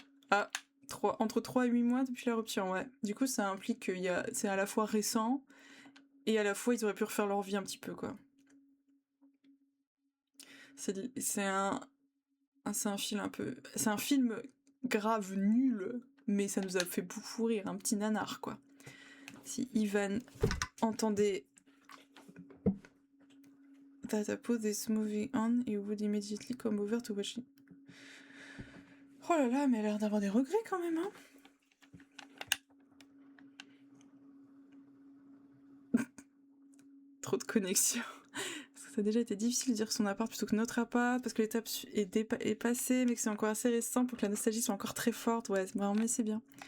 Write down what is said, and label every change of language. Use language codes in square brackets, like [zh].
[fr] Ah, entre 3 et 8 mois depuis la rupture, ouais. Du coup, ça implique que c'est à la fois récent et à la fois ils auraient pu refaire leur vie un petit peu, quoi. C'est un film un peu... C'est un film grave nul, mais ça nous a fait beaucoup rire, un petit nanar, quoi. Si Ivan entendait [en] that I put this movie on, he would immediately come over to watch it. [fr] Oh là là, mais elle a l'air d'avoir des regrets quand même, hein. trop de connexion. Parce que ça a déjà été difficile de dire son appart plutôt que notre appart, parce que l'étape est passée, mais que c'est encore assez récent pour que la nostalgie soit encore très forte. Ouais, mais c'est bien.